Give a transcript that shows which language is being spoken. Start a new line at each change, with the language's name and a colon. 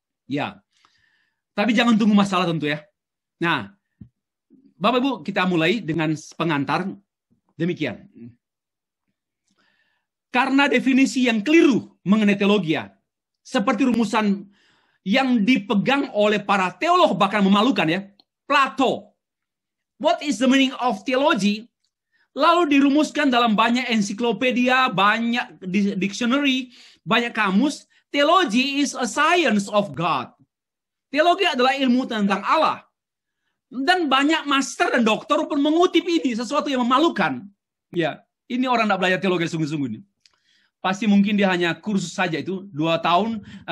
Indonesian: Ya, tapi jangan tunggu masalah tentu ya. Nah, Bapak Ibu, kita mulai dengan pengantar demikian. Karena definisi yang keliru mengenai teologi, seperti rumusan yang dipegang oleh para teolog bahkan memalukan ya. Plato.
English: What is the meaning of theology?
Indonesian: Lalu dirumuskan dalam banyak ensiklopedia, banyak dictionary, banyak kamus.
English: Theology is a science of God.
Indonesian: Teologi adalah ilmu tentang Allah. Dan banyak master dan doktor pun mengutip ini, sesuatu yang memalukan. Ya, ini orang tidak belajar teologi sungguh-sungguh ini. Pasti mungkin dia hanya kursus saja itu 2 tahun.